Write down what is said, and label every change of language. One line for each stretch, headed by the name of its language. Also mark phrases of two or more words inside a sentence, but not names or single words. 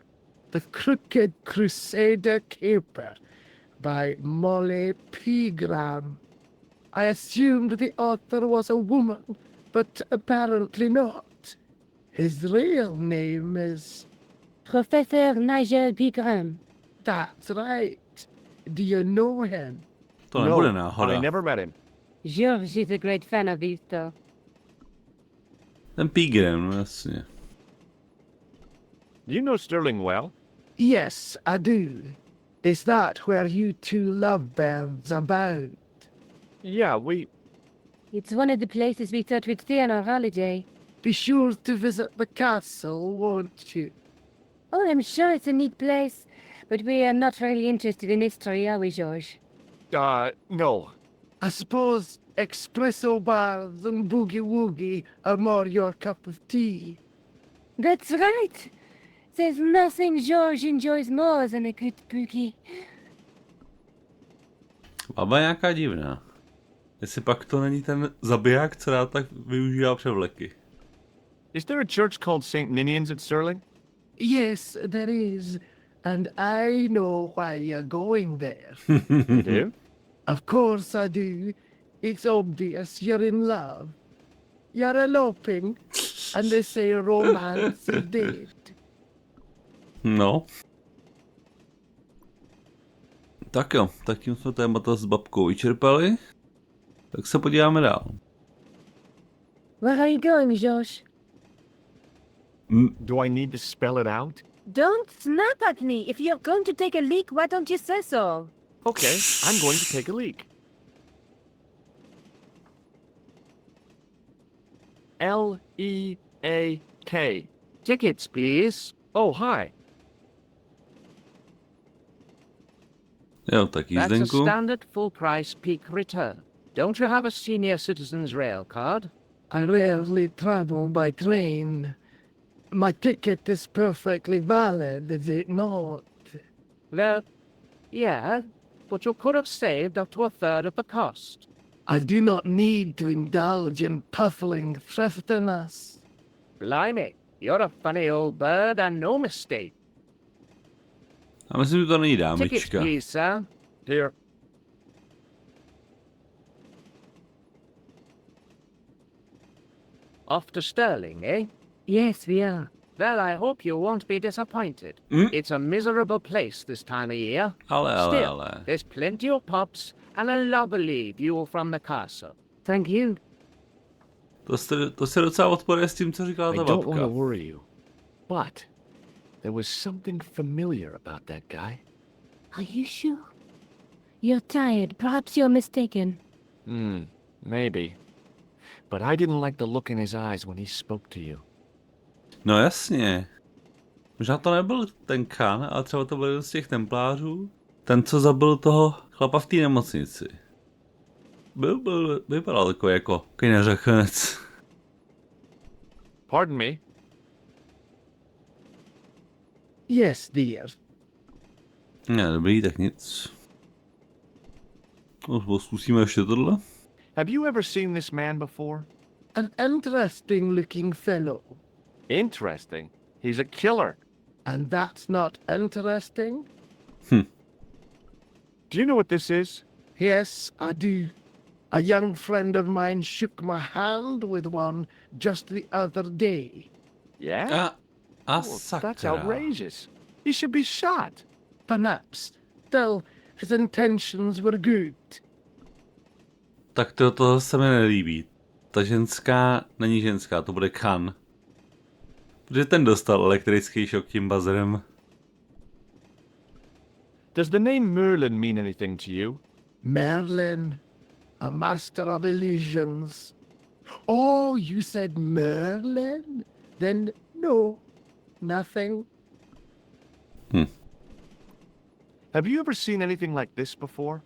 English: The Crooked Crusader Caper by Molly Pegram. I assumed the author was a woman, but apparently not. His real name is... Professor Nigel Pegram. That's right. Do you know him?
Czech: To nebude náhoda.
English: I never met him. George is a great fan of these, though.
Czech: Ten Pigrem, no jasně.
English: Do you know Stirling well? Yes, I do. Is that where you two lovebirds abound? Yeah, It's one of the places we thought we'd stay on our holiday. Be sure to visit the castle, won't you? Oh, I'm sure it's a neat place, but we are not really interested in history, are we, George? No. I suppose espresso bars and boogie-woogie are more your cup of tea. That's right. There's nothing George enjoys more than a good boogie.
Czech: Baba nějaká divná. Jestli pak to není ten zabiják, co rád tak využívá převleky.
English: Is there a church called St. Ninian's at Stirling? Yes, there is, and I know why you're going there. You do? Of course I do. It's obvious you're in love. You're eloping, and they say romance is dead. No.
Czech: Tak jo, tak tím jsme témata s babkou vyčerpali. Tak se podíváme dál.
English: Where are you going, George? Do I need to spell it out? Don't snap at me. If you're going to take a leak, why don't you say so? Okay, I'm going to take a leak. L-E-A-K. Tickets, please. Oh, hi.
Czech: Jo, tak
English: That's a
Czech: jízdenku.
English: standard full-price peak return. Don't you have a senior citizen's rail card? I rarely travel by train. My ticket is perfectly valid, is it not? Well, yeah, but you could have saved up to a third of the cost. I do not need to indulge in puffling thriftiness. Blimey, you're a funny old bird and no mistake.
Czech: A myslím, že to není
English: Tickets,
Czech: dámečka.
English: please, sir. Here. Off to Stirling, eh? Yes, we are. Well, I hope you won't be disappointed. Mm. It's a miserable place this time of year.
Czech: Ale.
English: Still, there's plenty of pubs and a lovely view from the castle. Thank you.
Czech: To se docela odporuje s tím, co říkala
English: I
Czech: ta
English: don't want to
Czech: babka.
English: worry you, but there was something familiar about that guy. Are you sure? You're tired. Perhaps you're mistaken. Maybe. But I didn't like the look in his eyes when he spoke to you.
Czech: No jasně. Možná to nebyl ten Khan, ale třeba to byl jeden z těch templářů. Ten, co zabil toho chlapa v té nemocnici. Vypadal takový jako neřechenec.
English: Pardon me? Yes, dear.
Czech: Ne, dobrý, tak nic. Zkusíme ještě tohle.
English: Have you ever seen this man before? An interesting-looking fellow. Interesting. He's a killer. And that's not interesting? Do you know what this is? Yes, I do. A young friend of mine shook my hand with one just the other day. Yeah?
Czech: A
English: Oh,
Czech: sakra.
English: that's outrageous. He should be shot. Perhaps. Still, his intentions were good.
Czech: Tak to se mi nelíbí. Ta ženská není ženská, to bude Khan. Protože ten dostal elektrický šok tím bazerem.
English: Does the name Merlin mean anything to you? Merlin, a master of illusions. Oh, you said Merlin? Then no, nothing. Have you ever seen anything like this before?